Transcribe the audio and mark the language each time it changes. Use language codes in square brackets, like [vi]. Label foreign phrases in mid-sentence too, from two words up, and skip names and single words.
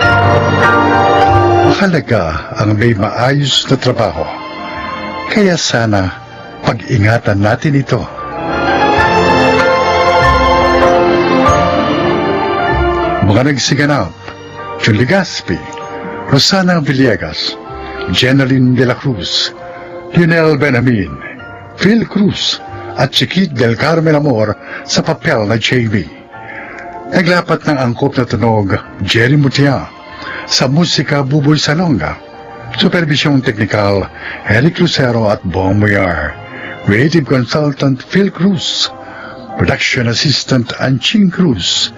[tl] Mahalaga ang may maayos na trabaho. Kaya sana pag-ingatan natin ito. Mga nagsiganap, Julie Gaspi, Rosana Villegas, Jeneline de la Cruz, Lionel Benamin, Phil Cruz, at Chiquit del Carmen Amor sa papel na JV. Naglapat ng angkop na tunog, Jerry Mutia, sa musika Buboy Salonga, supervisyong teknikal, Eric Lucero at Bong Muyar, [en] creative consultant [tl] Phil Cruz, [en] production assistant [tl] Anching Cruz.